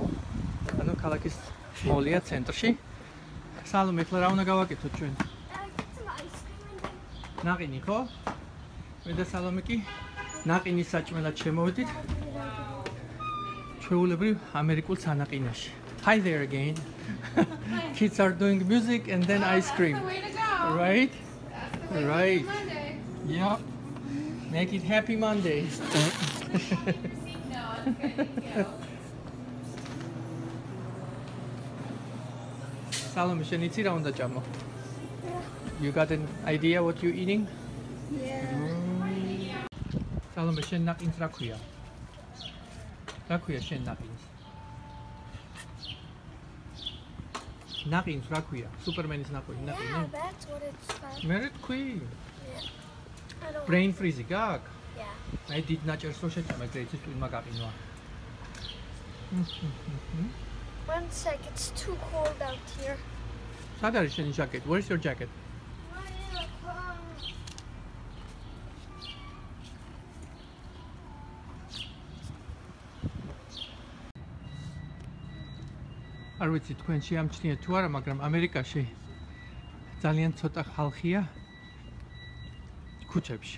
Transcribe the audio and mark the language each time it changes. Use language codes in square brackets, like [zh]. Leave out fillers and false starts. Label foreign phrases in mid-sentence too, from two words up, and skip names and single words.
[ka] ანუ ქალაქის მოლია ცენტრში. სალომე, ახლა რა უნდა გავაკეთოთ ჩვენ? ნაყინი ხო? მე და სალომე კი ნაყინის საჭმელად შემოვედით ჩვეულებრივ ამერიკულ სანაყინაში. [en] Hi there again. Kids are doing music and then ice cream. That's the way to go. Right? That's the way Right. to go Monday. Yeah. Make it happy Monday. No, it's good. Thank you. [ka] Salome, შენ იცი რა უნდა ჭამო? [en] You got an idea what you eating? Yeah. [ka] Salome, შენ ნაყინს რა ქვია? რა ქვია შენ ნაყინს? ნაყინს რა ქვია? სუპერმენის ნაყინი, [en] Yeah, [ka] ნაყინი. [en] that's what it's called. [ka] მე რა თქვი? [en] I don't Brain freeze გაკ? Yeah. [ka] აი დიდ ნაჭერს რო შეჭამე, გრეიცის ტვინმა გაყინვა. [en] One sec, it's too cold out here. [ka] სად არის შენი ჟაკეტი? [en] Where's your jacket? [ka] არ ვიცი თქვენ შეამჩნიეთ თუ არა, მაგრამ ამერიკაში ძალიან ცოტა ხალხია ქუჩებში.